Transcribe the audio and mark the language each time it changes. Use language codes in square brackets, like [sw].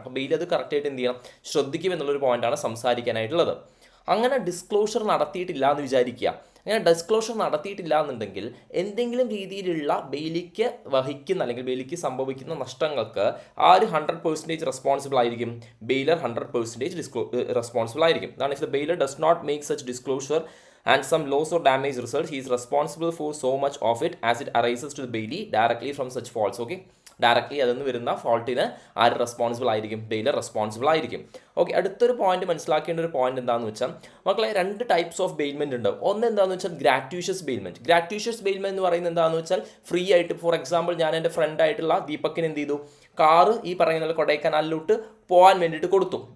[ml] അപ്പോൾ ബെയിൽ അത് കറക്റ്റായിട്ട് എന്ത് ചെയ്യണം, ശ്രദ്ധിക്കും എന്നുള്ളൊരു പോയിന്റാണ് സംസാരിക്കാനായിട്ടുള്ളത്. അങ്ങനെ ഡിസ്ക്ലോഷർ നടത്തിയിട്ടില്ല എന്ന് വിചാരിക്കുക. അങ്ങനെ ഡിസ്ക്ലോഷർ നടത്തിയിട്ടില്ല എന്നുണ്ടെങ്കിൽ എന്തെങ്കിലും രീതിയിലുള്ള ബെയിലിക്ക് വഹിക്കുന്ന അല്ലെങ്കിൽ ബെയിലിക്ക് സംഭവിക്കുന്ന നഷ്ടങ്ങൾക്ക് ആര് 100% റെസ്പോൺസിബിൾ ആയിരിക്കും, ബെയിലർ 100% റെസ്പോൺസിബിൾ ആയിരിക്കും. [en] അതാണ്, if the bailor does not make such disclosure and some loss or damage result, he is responsible for so much of it as it arises to the bailee directly from such faults. [ml] Okay, directly അതിൽ നിന്ന് വരുന്ന ഫോൾട്ടിന് ആര് responsible ആയിരിക്കും, baler responsible ആയിരിക്കും. Okay, അടുത്തൊരു point മനസ്സിലാക്കേണ്ട ഒരു point എന്താണെന്ന് വെച്ചാൽ, മക്കളെ, 2 ടൈപ്സ് ഓഫ് ബെയിൽമെന്റ് ഉണ്ട്. ഒന്ന് എന്താണെന്ന് വെച്ചാൽ ഗ്രാറ്റ്യൂഷ്യസ് ബെയിൽമെന്റ്. ഗ്രാറ്റ്യൂഷ്യസ് ബെയിൽമെന്റ് എന്ന് പറയുന്നത് എന്താണെന്ന് വെച്ചാൽ, ഫ്രീ ആയിട്ട്, ഫോർ എക്സാമ്പിൾ, ഞാൻ എൻ്റെ ഫ്രണ്ട് ആയിട്ടുള്ള ദീപക്കിന് എന്ത് ചെയ്തു, കാറ് ഈ പറയുന്ന കൊടൈക്കനാലിലോട്ട് പോകാൻ വേണ്ടിയിട്ട് കൊടുത്തു.